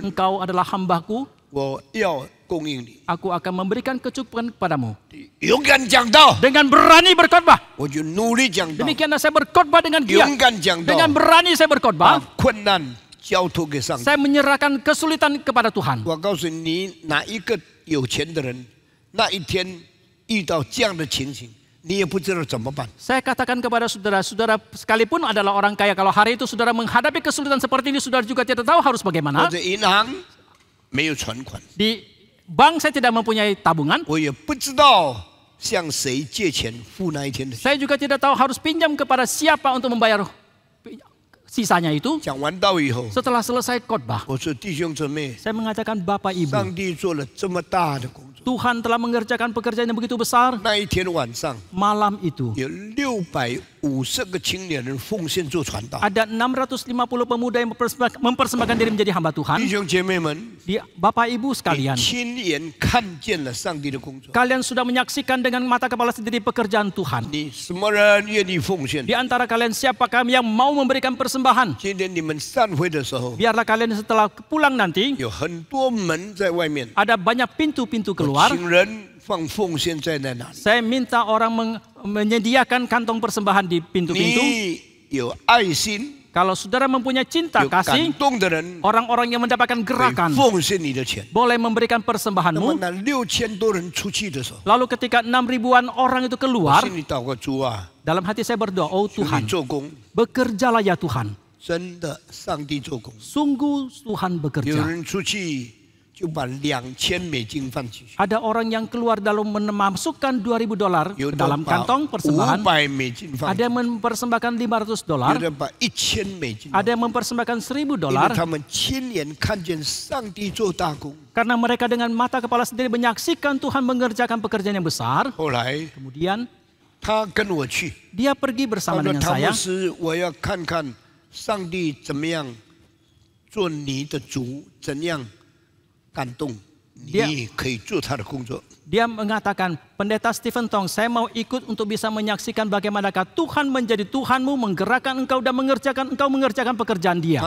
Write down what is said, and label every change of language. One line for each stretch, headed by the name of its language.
Indonesian: engkau adalah hambaku,
Chinese: 我要供应你。
Indonesian: aku akan memberikan kecukupan kepadamu.
Chinese: 勇敢讲道，
Indonesian: Dengan berani berkhotbah.
Chinese: 我就努力讲道；
Indonesian: Demikianlah saya berkhotbah dengan giat.
Chinese: 勇敢讲道，
Indonesian: Dengan berani saya
Chinese: 把
Indonesian: berkhotbah.
Chinese: 困难交托给上帝。
Indonesian: Saya menyerahkan kesulitan kepada Tuhan.
Chinese: 我告诉你，哪一个有钱的人，那一天遇到这样的情形，你也不知道怎么办。
Indonesian: Saya katakan kepada saudara-saudara sekalipun adalah orang kaya, kalau hari itu saudara menghadapi kesulitan seperti ini, saudara juga tidak tahu harus
Chinese: 我
Indonesian: bagaimana.
Chinese: 在银行没有存款，
Indonesian: Di bank saya tidak mempunyai tabungan.
Chinese: 我也不知道向谁借钱付那一天的钱。
Indonesian: Saya juga tidak tahu harus pinjam kepada siapa untuk membayar sisanya itu.
Chinese: 讲完道以后，
Indonesian: Setelah selesai khotbah,
Chinese: 我说弟兄姊妹，
Indonesian: saya mengatakan Bapak Ibu,
Chinese: 上帝做了这么大的工作，
Indonesian: Tuhan telah mengerjakan pekerjaan yang begitu besar.
Chinese: 那一天晚上
Indonesian: Malam itu
Chinese: 有650个青年人奉献做传道。
Indonesian: ada 650 pemuda yang mempersembahkan diri menjadi hamba
Chinese: 弟
Indonesian: Tuhan.
Chinese: 兄姐妹们，
Indonesian: Bapak Ibu
Chinese: 你
Indonesian: sekalian,
Chinese: 亲眼看见了上帝的工作。
Indonesian: kalian sudah menyaksikan dengan mata kepala sendiri pekerjaan Tuhan.
Chinese: 你什么人愿意奉献？
Indonesian: Di antara kalian siapakah yang mau memberikan persembahan?
Chinese: 今天你们散会的时候，
Indonesian: Biarlah kalian setelah pulang nanti
Chinese: 有很多门在外面，
Indonesian: ada banyak pintu-pintu
Chinese: 我
Indonesian: keluar.
Chinese: 请人放奉献在那里。
Indonesian: Saya minta orang menyediakan kantong persembahan di pintu-pintu.
Chinese: 你有爱心、
Indonesian: Kalau saudara mempunyai cinta
Chinese: 有感
Indonesian: kasih,
Chinese: 动的人，
Indonesian: orang-orang yang mendapatkan
Chinese: 可以
Indonesian: gerakan
Chinese: 奉献你的钱。
Indonesian: boleh memberikan
Chinese: 那么
Indonesian: persembahanmu.
Chinese: 那6000多人出去的时候，
Indonesian: Lalu ketika 6.000-an orang itu
Chinese: 我
Indonesian: keluar,
Chinese: 心里祷告主啊，
Indonesian: dalam hati saya berdoa, oh
Chinese: 求你
Indonesian: Tuhan,
Chinese: 做工，
Indonesian: bekerjalah ya Tuhan.
Chinese: 真的，上帝做工。
Indonesian: Sungguh Tuhan
Chinese: 有
Indonesian: bekerja.
Chinese: 人出去就把2000美金放进去，
Indonesian: Ada orang yang keluar dalam memasukkan 2.000 dolar
Chinese: 有
Indonesian: ke
Chinese: 的
Indonesian: dalam
Chinese: 把
Indonesian: kantong persembahan.
Chinese: 500美金放进
Indonesian: yang mempersembahkan 500
Chinese: 去，
Indonesian: dolar,
Chinese: 有的把1000美金放进去，
Indonesian: ada yang mempersembahkan 1.000
Chinese: 因为
Indonesian: dolar.
Chinese: 他们亲眼看见上帝做大工。
Indonesian: Karena mereka dengan mata kepala sendiri menyaksikan Tuhan mengerjakan pekerjaan yang besar.
Chinese: 后来
Indonesian: Kemudian
Chinese: 他跟我去，
Indonesian: dia pergi
Chinese: 他
Indonesian: bersama
Chinese: 说
Indonesian: dengan
Chinese: 唐
Indonesian: saya.
Chinese: 牧师，我要看看上帝怎么样做你的主，怎样感动你，可以做他的工作。
Indonesian: Dia mengatakan, Pendeta Stephen Tong, saya mau ikut untuk bisa menyaksikan bagaimanakah Tuhan menjadi Tuhanmu, menggerakkan engkau dan engkau mengerjakan pekerjaan dia.